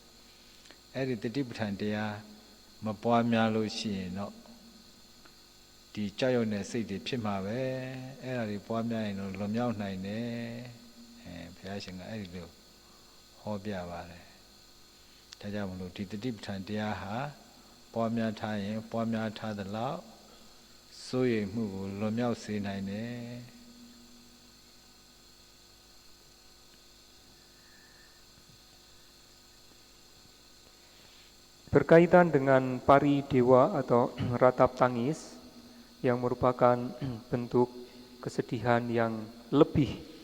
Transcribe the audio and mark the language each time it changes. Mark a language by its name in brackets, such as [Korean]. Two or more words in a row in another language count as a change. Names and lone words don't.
[Burmese] အဲ့ဒီတတိပဋ္ဌာန်တရားမပွားများလို့ရှိရင်တော့ဒီဒီကြောက်ရွံ့တဲ့စိတ်တွေဖြစ်မှာပဲအဲ့ဒါတွေပွားများရင်တော့လွန်မြောက်နိုင်တယ်ဘုရားရှင်ကအဲ့ဒီလိုဟောပြပါတယ်ဒါကြောင့်မလို့ဒီတတိပဋ္ဌာန်တရားဟာပွားများထားရင်ပွားများထားသလောက်စိုးရိမ်မှုကိုလွန်မြောက်စေနိုင်တယ် [Indonesian] Berkaitan dengan pari dewa atau ratap tangis yang merupakan bentuk kesedihan yang lebih.